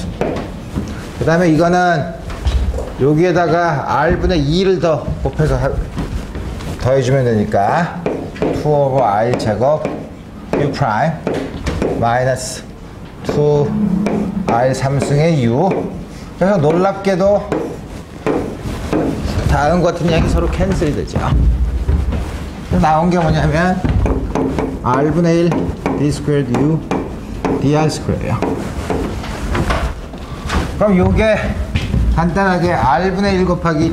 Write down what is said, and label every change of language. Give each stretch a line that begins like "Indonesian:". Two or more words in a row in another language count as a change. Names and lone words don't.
Korean: 그 다음에 이거는 여기에다가 r분의 2를 더 곱해서 더해주면 되니까 2 over r 제곱 u 프라임 마이너스 2r 3승의 u. 그래서 놀랍게도 다음 같은 양이 서로 캔슬이 되죠. 나온 게 뭐냐면 r분의 1
English: d squared u dr squared
Korean: 예요. 그럼 요게 간단하게 r분의 1 곱하기